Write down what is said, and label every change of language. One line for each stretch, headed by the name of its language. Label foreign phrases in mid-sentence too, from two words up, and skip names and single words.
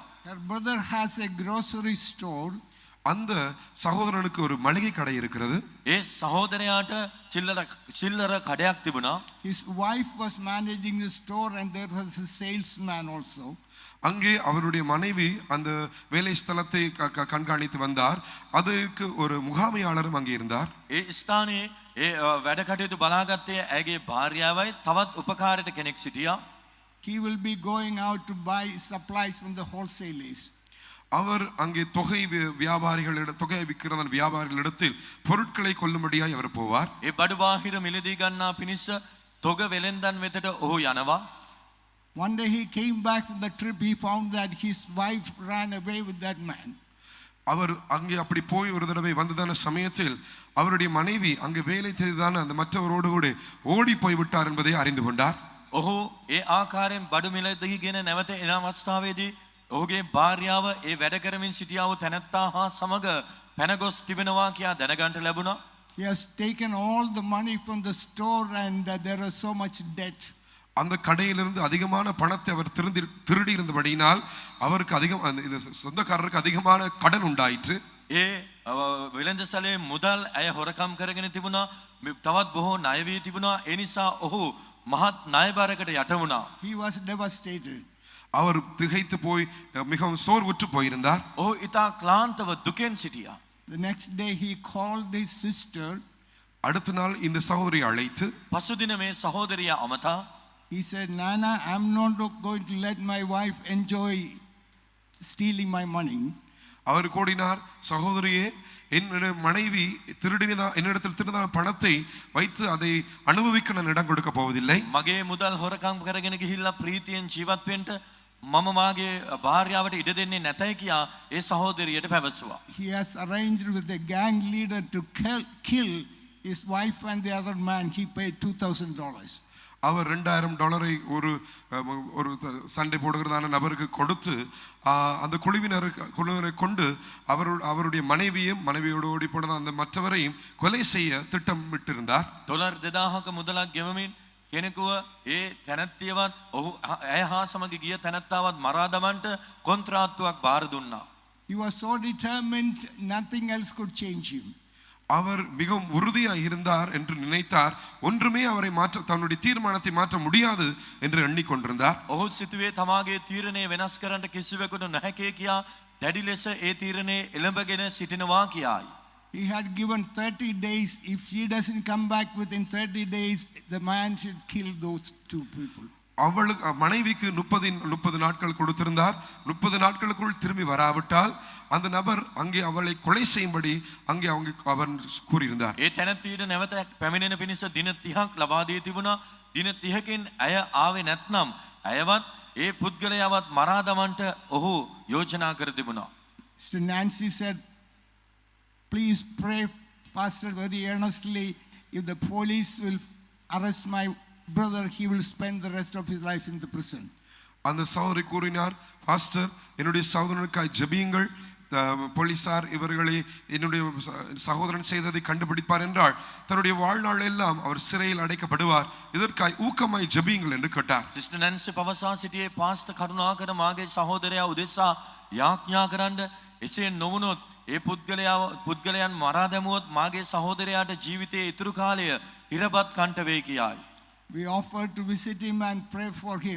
English: Her brother has a grocery store.
Tamil: அந்த சகோதரனுக்கு ஒரு மளிகை கடை இருக்கிறது.
Sinhala: ඒ සහෝදරයාට සිල්ලර කඩයක් තිබුණා.
English: His wife was managing the store and there was a salesman also.
Tamil: அங்கே அவருடைய மனைவி அந்த வேலை ஸ்தலத்தை கண்காணித்து வந்தார். அதற்கு ஒரு முகாமையாளரும் அங்கே இருந்தார்.
Sinhala: ඒ ස්ථානයේ ඒ වැඩ කටයුතු බලාගත්තේ ඇගේ භාර්යාවයි තවත් උපකාරයට කෙනෙක් සිටියා.
English: He will be going out to buy supplies from the wholesalers.
Tamil: அவர் அங்கே தொகை விற்கிறதான வியாபாரிகளிடத்தில் பொருட்களை கொள்ளும்படியாய் அவர் போவார்.
Sinhala: ඒ බඩු බාහිර මිලදී ගන්නා පිණිස තොග වෙලෙන්දන් වෙතට ඔහු යනවා.
English: One day he came back from the trip. He found that his wife ran away with that man.
Tamil: அவர் அங்கே அப்படி போய் ஒரு தடவை வந்ததான சமயத்தில் அவருடைய மனைவி அங்கே வேலை செய்ததான அந்த மற்றவரோடு கூட ஓடி போய் விட்டார் என்பதை அறிந்து கொண்டார்.
Sinhala: ඔහු ඒ ආකාරයෙන් බඩු මිලදීගෙන නැවත එන අවස්ථාවේදී ඔහුගේ භාර්යාව ඒ වැඩ කරමින් සිටියා වූ තැනැත්තා හා සමග පැනගොස් තිබෙනවා කියා දැනගන්නට ලැබුණා.
English: He has taken all the money from the store and there is so much debt.
Tamil: அந்த கடையிலிருந்து அதிகமான பணத்தை அவர் திருடி இருந்தபடியினால் அவருக்கு சொந்தக்காரருக்கு அதிகமான கடன் உண்டாயிற்று.
Sinhala: ඒ වෙළඳසැලේ මුදල් ඇය හොරකම් කරගෙන තිබුණා. තවත් බොහෝ ණය වී තිබුණා. ඒ නිසා ඔහු මහත් ණයබරකට යට වුණා.
English: He was devastated.
Tamil: அவர் திகைத்து போய் மிகவும் சோர்வுற்று போயிருந்தார்.
Sinhala: ඔහු ඉතා ක්ලාන්තව දුකෙන් සිටියා.
English: The next day he called his sister.
Tamil: அடுத்த நாள் இந்த சகோதரியை அழைத்து
Sinhala: පසුදින මේ සහෝදරිය අමතා
English: he said, Nana, I'm not going to let my wife enjoy stealing my money.
Tamil: அவர் கூறினார், சகோதரியே, என்னுடைய மனைவி என்னிடத்தில் திருடான பணத்தை வைத்து அதை அனுபவிக்க நான் இடம் கொடுக்க போவதில்லை.
Sinhala: මගේ මුදල් හොරකම් කරගෙන ගිහිල්ලා ප්‍රීතියෙන් ජීවත් වෙන්න මම මාගේ භාර්යාවට ඉඩ දෙන්නේ නැතයි කියා ඒ සහෝදරියට පැවසුවා.
English: He has arranged with the gang leader to kill his wife and the other man. He paid $2,000.
Tamil: அவர் $2,000 ஒரு சண்டை போடுகிறதான நபருக்கு கொடுத்து அந்த குழுவினரை கொண்டு அவருடைய மனைவியோடு ஓடி போனது அந்த மற்றவரையும் கொலை செய்ய திட்டமிட்டிருந்தார்.
Sinhala: $2,000ක මුදලක් ගෙවමින් කෙනෙකුව ඒ තැනැත්තියවත් ඔහු ඇය හා සමග ගිය තැනැත්තාවත් මරා දමන්නට කොන්ත්‍රාත්තුවක් බාර දුන්නා.
English: He was so determined, nothing else could change him.
Tamil: அவர் மிகவும் உறுதியாக இருந்தார் என்று நினைத்தார். ஒன்றுமே அவரை தன்னுடைய தீர்மானத்தை மாற்ற முடியாது என்று எண்ணிக்கொண்டிருந்தார்.
Sinhala: ඔහු සිතුවේ තමාගේ තීරණය වෙනස් කරන්න කිසිවෙකුට නැහැ කියා දැඩි ලෙස ඒ තීරණය එළඹගෙන සිටිනවා කියයි.
English: He had given 30 days. If she doesn't come back within 30 days, the man should kill those two people.
Tamil: அவளுக்கு மனைவிக்கு 30 நாட்கள் கொடுத்திருந்தார். 30 நாட்களுக்குள் திரும்பி வராவிட்டால் அந்த நபர் அங்கே அவளை கொலை செய்யும்படி அங்கே அவர் கூறியிருந்தார்.
Sinhala: ඒ තැනැත්තියට නැවත පැමිණෙන පිණිස දින 30ක් ලබා දී තිබුණා. දින 30කින් ඇය ආවේ නැත්නම් ඇයවත් ඒ පුද්ගලයාවත් මරා දමන්නට ඔහු යෝජනා කර තිබුණා.
English: Sister Nancy said, please pray, Pastor, very earnestly. If the police will arrest my brother, he will spend the rest of his life in the prison.
Tamil: அந்த சகோதரி கூறினார், பாஸ்டர், என்னுடைய சகோதரனுக்காய் ஜெபியுங்கள். போலீசார் இவர்களை என்னுடைய சகோதரன் செய்ததை கண்டுபிடிப்பார் என்றால் தன்னுடைய வாழ்நாள் எல்லாம் அவர் சிறையில் அடைக்கப்படுவார். இதற்காய் ஊக்கமாய் ஜெபியுங்கள் என்று கேட்டார்.
Sinhala: සිස්ටර් නැන්සි පවසා සිටියේ පාස්ටර් කරුණාකර මාගේ සහෝදරයා උදෙසා යාඥා කරන්න. එසේ නොවුනොත් ඒ පුද්ගලයන් මරා දැමුවොත් මාගේ සහෝදරයාට ජීවිතයේ ඉතුරු කාලය හිරපත් කන්ට වේ කියයි.
English: We offered to visit him and pray for him.